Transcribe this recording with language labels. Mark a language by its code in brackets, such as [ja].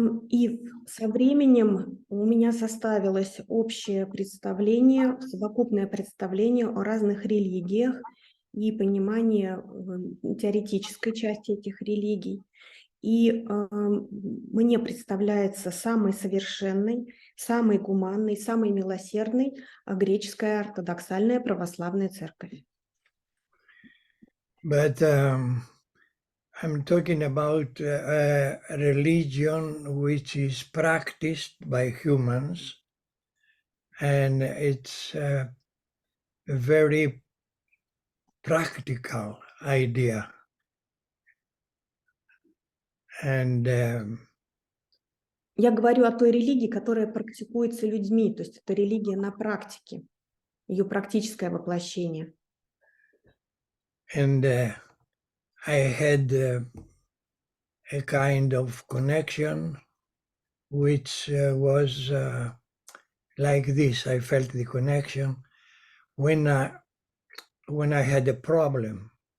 [ru] И со временем у меня составилось общее представление, совокупное представление о разных религиях и понимание теоретической части этих религий. И мне представляется самой совершенной, самой гуманной, самой милосердной греческая ортодоксальная православная церковь. [en] But I'm talking about a religion which is practiced by humans, and it's a very practical idea. And [ru] Я говорю о той религии, которая практикуется людьми, то есть это религия на практике, ее практическое воплощение. [en] And I had a kind of connection which was like this. I felt the connection when I had a problem.